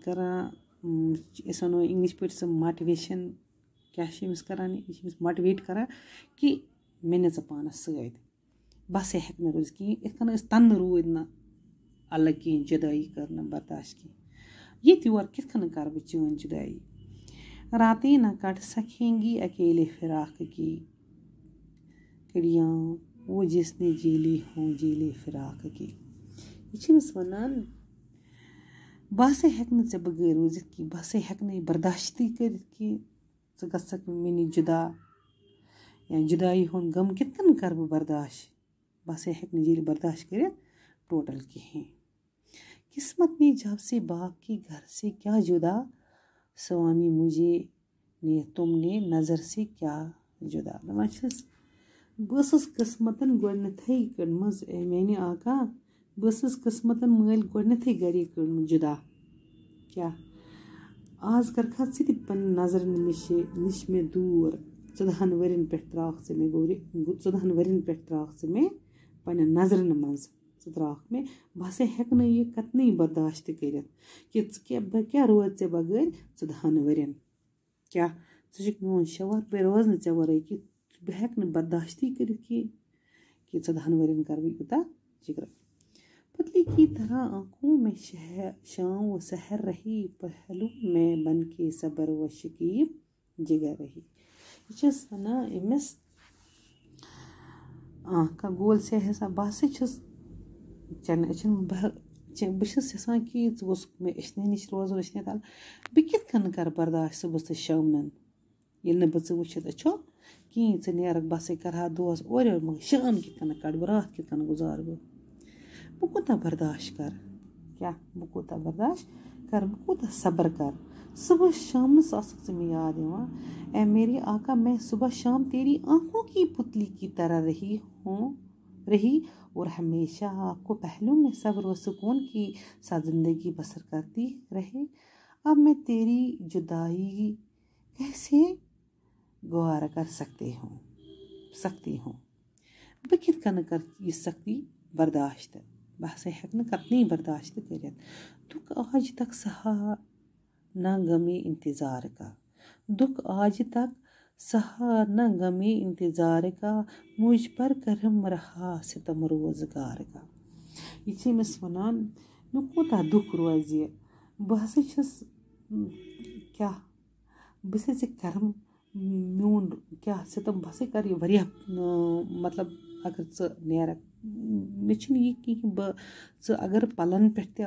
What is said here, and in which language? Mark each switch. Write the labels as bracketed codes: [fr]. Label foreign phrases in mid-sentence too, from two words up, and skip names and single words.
[ks] أسۍ وَنو اِنگلِش پٲٹھۍ سُہ ماٹِویشن کیٛاہ چھِ أمِس کَران یہِ چھِ أمِس ماٹِویٹ کَران کہِ مےٚ نہِ ژٕ پانَس سۭتۍ بہٕ ہسا ہٮ۪کہٕ نہٕ روٗزِتھ کِہیٖنۍ یِتھ کٔنۍ أسۍ تَنہٕ روٗدۍ نہٕ الگ کِہیٖنۍ جُدٲیی کٔر نہٕ برداشت کِہیٖنۍ ییٚتہِ یور کِتھ کٔنۍ کَرٕ بہٕ چٲنۍ جُدٲیی [ur] راتیں نہ کٹ سکیں گی اکیلے فراق کی کڑیاں وہ جس نے جیلی ہوں جیلے فراق کی [ks] یہِ چھِ أمِس وَنان بہٕ ہسا ہٮ۪کہٕ نہٕ ژےٚ بغٲر روٗزِتھ کینٛہہ بہٕ ہسا ہٮ۪کہٕ نہٕ یہِ برداشتٕے کٔرِتھ کہِ ژٕ گژھکھ مےٚ نِش جُدا یا جُدایی ہُنٛد غم کِتھ کٔنۍ کَرٕ بہٕ برداشت بہٕ ہسا ہٮ۪کہٕ نہٕ جیلہِ برداشت کٔرِتھ ٹوٹل کِہیٖنۍ [ur] قسمت نے جب سے باپ کے گھر سے کیا جُدا سوامی مجھے نے تم نے نظر سے کیا جُدا [ks] دَپان چھِس بہٕ ٲسٕس قٕسمتن گۄڈنٮ۪تھٕے کٔڑمٕژ اے میانہِ آقا بہٕ ٲسٕس قٕسمتن مٲلۍ گۄڈنٮ۪تھٕے گرے کٔڑمٕژ جُدا کیٛاہ آز کَرکھا ژٕ تہِ پنٛنہِ نظرن نِش مےٚ دوٗر 14 ؤرین پٮ۪ٹھ ترٛاوکھ ژٕ مےٚ 14 ؤرین پٮ۪ٹھ ترٛاوکھ ژٕ مےٚ پنٛنٮ۪ن نظرن منٛز ژٕ ترٛاوکھ مےٚ بہٕ ہسا ہٮ۪کہٕ نہٕ یہِ کتنٕے برداشت کٔرِتھ کہِ بہٕ کیٛاہ روزِ ژےٚ بغٲر 14 ؤرین کیٛاہ ژٕ چھُکھ میون شوہر بہٕ روزٕ نہٕ ژےٚ ورٲے کہِ بہٕ ہٮ۪کہٕ نہٕ برداشتٕے کٔرِتھ کہِ 14 ؤرین کَرٕ بہٕ یوٗتاہ جِگر [ur] پتلی کی طرح آنکھوں میں شام و سحر رہی پہلو میں بن کے صبر و شکیب جگر رہی [ks] یہِ چھَس وَنان أمِس کانٛہہ گول سے حِساب بہٕ ہسا چھَس چٮ۪نہٕ أچھن بہٕ چھَس یژھان کہِ ژٕ گوٚژھ مےٚ أچھنٕے نِش روزُن أچھنٕے تل بہٕ کِتھ کٔنۍ کَرٕ برداشت صُبحس تہٕ شامنن ییٚلہِ نہٕ بہٕ ژٕ وٕچھِتھ أچھو کِہیٖنۍ ژٕ نیرکھ بہٕ ہسا کَرٕ ہا دۄہس اورٕ یورٕ مگر شام کِتھ کٔنۍ کَڑٕ بہٕ راتھ کِتھ کٔنۍ گُزارٕ بہٕ کوٗتاہ برداشت کَرٕ کیٛاہ بہٕ کوٗتاہ برداشت کَرٕ بہٕ کوٗتاہ صبر کَرٕ صُبح شامنَس آسکھ ژٕ مےٚ یاد یِوان [ur] اے میری آقا میں صبح شام تیری آنکھوں کی پتلی کی طرح رہی اور ہمیشہ آپ کو پہلو میں صبر و سکون کی ساتھ زندگی بسر کرتی رہے اب میں تیری جدائی کیسے گوارا کر سکتی ہوں [ks] بہٕ کِتھ کٔنۍ کَرٕ یہِ سختی برداشت بہٕ ہسا ہٮ۪کہٕ نہٕ کتنٕے برداشت کٔرِتھ [ur] دُکھ آج تک سہا نہ غمے انتظار کا دُکھ آج تک سہا نہ غمے انتظار کا مجھ پر کرم رہا ستم روزگار کا [ks] یہِ چھِ أمِس وَنان مےٚ کوٗتاہ دُکھ روزِ بہٕ ہسا چھَس کیٛاہ بہٕ ہسا کرم میون کیٛاہ ستم بہٕ ہسا کَرٕ یہِ واریاہ مطلب اگر ژٕ نیرکھ مےٚ چھُنہٕ یہِ کِہیٖنۍ ژٕ اگر پَلن پٮ۪ٹھ تہِ